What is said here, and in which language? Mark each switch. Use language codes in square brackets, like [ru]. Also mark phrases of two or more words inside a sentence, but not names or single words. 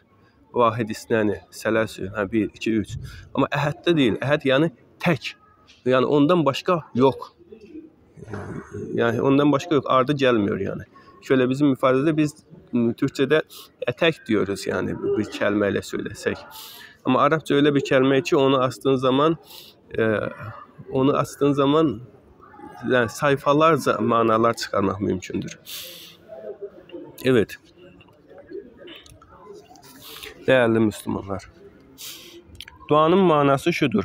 [ar] واحد، اثنان، ثلاثة, [az] 1, 2, 3. Amma əhəddə deyil. Əhəd yəni tək. Yəni ondan başqa yox. Yəni ondan başqa yox, ardı gəlmiyor yəni. [tr] Şöyle bizim ifadədə biz Türkçədə tək diyoruz yəni bir kəlmə ilə söyləsək. Amma Arapça öyle bir kəlmə ki onu astığın zaman yani sayfalarca manalar çıkarmak mümkündür. Evet. Değerli Müslümanlar. Duanın manası şudur.